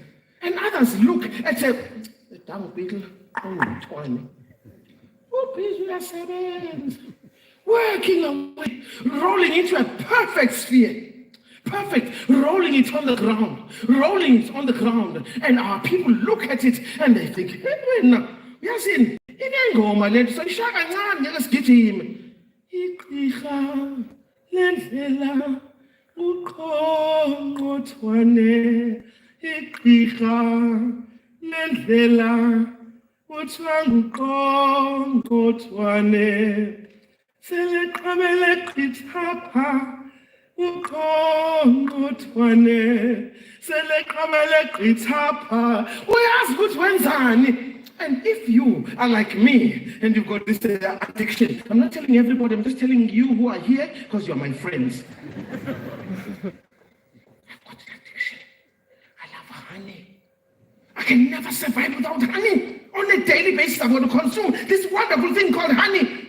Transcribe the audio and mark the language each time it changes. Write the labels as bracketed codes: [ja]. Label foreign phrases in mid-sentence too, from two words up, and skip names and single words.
[en] And others look at a dung beetle, working away, rolling into a perfect sphere. Perfect, rolling it on the ground, and our people look at it and they think, hey, no, yes, [zu] inengoma lethu soyishaya kancane ngeke sigijime. [xh] Igqirha lendlela uqongqothwane, igqirha lendlela uqongqothwane, seleqabele qithapha uqongqothwane, seleqabele qithapha. [zu] Uyazi ukuthi wenzani. [en] And if you are like me and you've got this addiction, I'm not telling everybody, I'm just telling you who are here because you're my friends. I've got an addiction. I love honey. I can never survive without honey. On a daily basis, I'm going to consume this wonderful thing called honey.